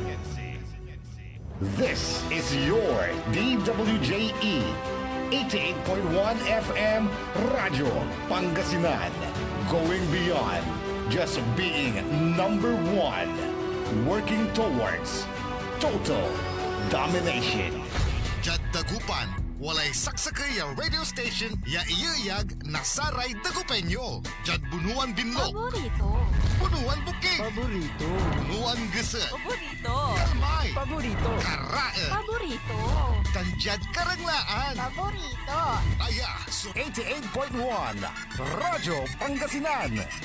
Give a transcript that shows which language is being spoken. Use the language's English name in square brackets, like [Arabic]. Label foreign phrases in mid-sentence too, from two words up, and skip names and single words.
[English] This is your DWJE 88.1 FM Radio Pangasinan, going beyond just being number one, working towards total domination. [Pangasinan] Jad Dagupan, walay saksakay a radio station ya iyayag nasaray Dagupenyo. Jad bunuan binlog, Paborito. bunuan buking, Paborito. bunuan geset, Paborito. kalmay, Paborito. karae, Paborito. tanjad karanglaan. Paborito. Aya, so 88.1 Radyo Pangasinan.